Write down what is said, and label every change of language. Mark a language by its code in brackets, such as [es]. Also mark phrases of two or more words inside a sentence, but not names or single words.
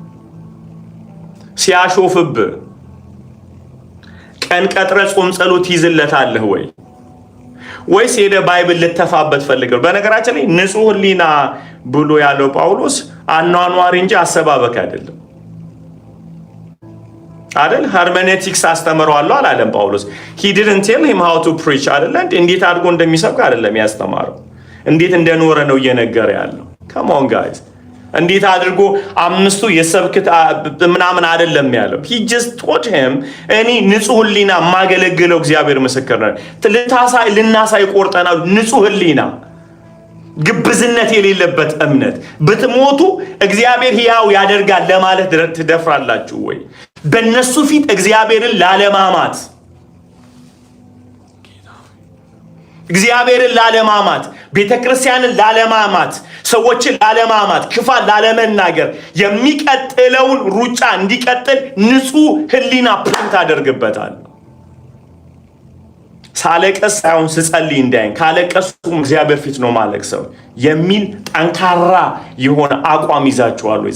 [am] ሲያሾፍብህ ቀን ቀጥረህ ጾም ጸሎት ይዝለታለህ ወይ? ወይስ ሄደ ባይብል ልተፋበት ፈልገው? በነገራችን ላይ ንጹህ ሕሊና ብሎ ያለው ጳውሎስ አኗኗሪ እንጂ አሰባበክ አይደለም አይደል? ሄርሜኔቲክስ አስተምረዋለሁ አላለም ጳውሎስ። [en] he didn't tell him how to preach [am] አይደል? እንዴት አድርጎ እንደሚሰብክ አይደለም ያስተማረው፣ እንዴት እንደኖረ ነው እየነገረ ያለው። [en] come on guys፣ [am] እንዴት አድርጎ አምስቱ የሰብክት ምናምን አይደለም ያለው። [en] he just taught him [am] እኔ ንጹህ ሕሊና የማገለግለው እግዚአብሔር ምስክር ነው። ልናሳይ ቆርጠናል። ንጹህ ሕሊና፣ ግብዝነት የሌለበት እምነት። ብትሞቱ እግዚአብሔር ሕያው ያደርጋል ለማለት ትደፍራላችሁ ወይ? በእነሱ ፊት እግዚአብሔርን ላለማማት ቤተክርስቲያንን ላለማማት፣ ሰዎችን ላለማማት፣ ክፋት ላለመናገር የሚቀጥለውን ሩጫ እንዲቀጥል ንጹህ ሕሊና ፕሪንት አደርግበታል። ሳለቀስ ሳይሆን ስጸልይ እንዳይን፣ ካለቀሱም እግዚአብሔር ፊት ነው ማለቅሰው የሚል ጠንካራ የሆነ አቋም ይዛችኋል ወይ?